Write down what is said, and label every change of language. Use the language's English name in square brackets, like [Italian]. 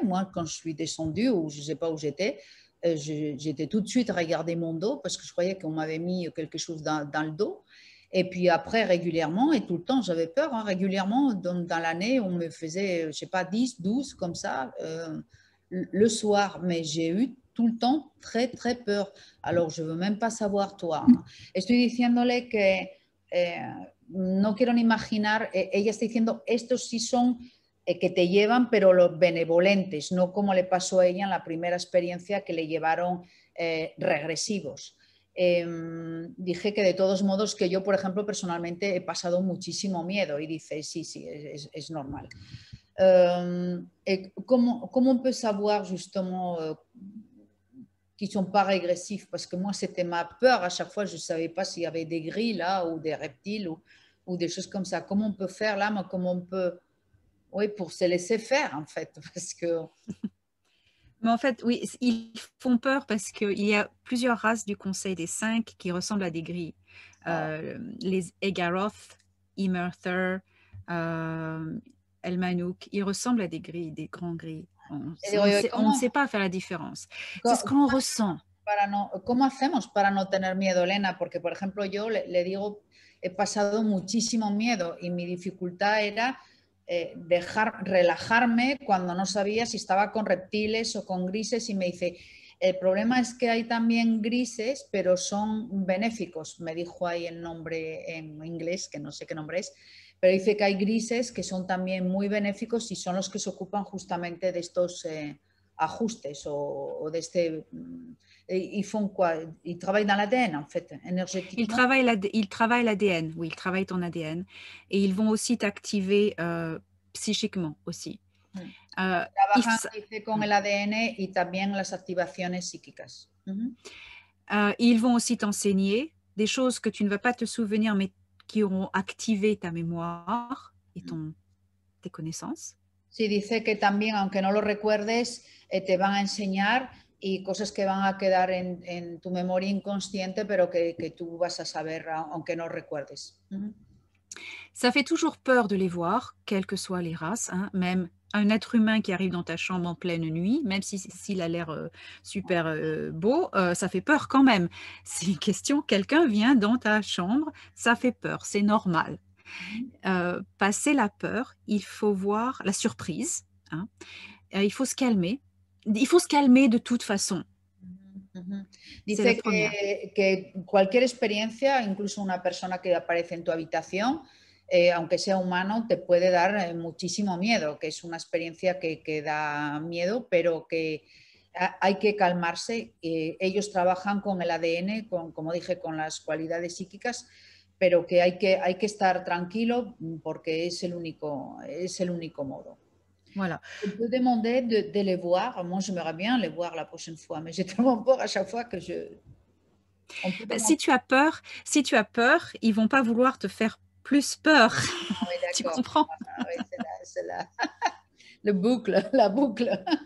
[French] Moi, quand je suis descendue, ou je ne sais pas où j'étais, j'étais tout de suite à regarder mon dos parce que je croyais qu'on m'avait mis quelque chose dans le dos. Et puis après, régulièrement, et tout le temps, j'avais peur, hein, régulièrement, dans l'année, on me faisait, je ne sais pas, 10, 12, comme ça, le soir. Mais j'ai eu tout le temps très, très peur. Alors, je ne veux même pas savoir toi. [Spanish] Estoy diciéndole que no quiero ni imaginar, ella está diciendo, estos sí son que te llevan, pero los benevolentes, no como le pasó a ella en la primera experiencia que le llevaron regresivos. Dije que de todos modos que yo, por ejemplo, personalmente he pasado muchísimo miedo y dice, sí, sí, es normal. [French] Comment on peut savoir justement qui ne sont pas régressifs? Parce que moi, c'était ma peur. À chaque fois, je ne savais pas s'il y avait des grilles là ou des reptiles ou des choses comme ça. Comment on peut faire là? Comment on peut... Oui, pour se laisser faire en fait. Parce que... Mais en fait, oui, ils font peur parce qu'il y a plusieurs races du Conseil des Cinq qui ressemblent à des grilles. Les Egaroth, Imerther, Elmanouk, ils ressemblent à des grilles, des grands grilles. On ne sait pas faire la différence. C'est ce qu'on ressent. [Spanish] ¿Cómo hacemos para no tener miedo, Elena? Porque, por ejemplo, yo le digo, he pasado muchísimo miedo y mi dificultad era relajarme cuando no sabía si estaba con reptiles o con grises y me dice, el problema es que hay también grises, pero son benéficos. Me dijo ahí el nombre en inglés, que no sé qué nombre es, pero dice que hay grises que son también muy benéficos y son los que se ocupan justamente de estos ajustes o de este... [French] Ils font quoi? Ils travaillent dans l'ADN, en fait, énergétiquement. Ils travaillent l'ADN, oui, ils travaillent ton ADN. Et ils vont aussi t'activer psychiquement aussi. [Spanish] Trabajan, dice, con el ADN y también las activaciones psíquicas. [French] Ils vont aussi t'enseigner des choses que tu ne vas pas te souvenir, mais qui auront activé ta mémoire et tes connaissances. [Spanish] Sí, dice que también, aunque no lo recuerdes, te van a enseñar y cosas que van a quedar en tu memoria inconsciente, pero que tú vas a saber, aunque no recuerdes. [French] Ça fait toujours peur de les voir, quelles que soient les races, hein, même un être humain qui arrive dans ta chambre en pleine nuit, même s'il a l'air super beau, ça fait peur quand même. C'est une question, quelqu'un vient dans ta chambre, ça fait peur, c'est normal. Passer la peur, il faut voir la surprise, hein, il faut se calmer. Il faut se calmer de toute façon. [Spanish] Dice que cualquier experiencia, incluso una persona que aparece en tu habitación, aunque sea humano, te puede dar muchísimo miedo, que es una experiencia que da miedo, pero que hay que calmarse. Ellos trabajan con el ADN, como dije, con las cualidades psíquicas, pero que hay que estar tranquilo porque es el único modo. [French] Voilà. Je peux demander de les voir. Moi, j'aimerais bien les voir la prochaine fois, mais j'ai tellement peur à chaque fois que je... Si tu as peur, ils vont pas vouloir te faire plus peur. Ah, oui, tu d'accord. comprends? Ah, oui, c'est la boucle.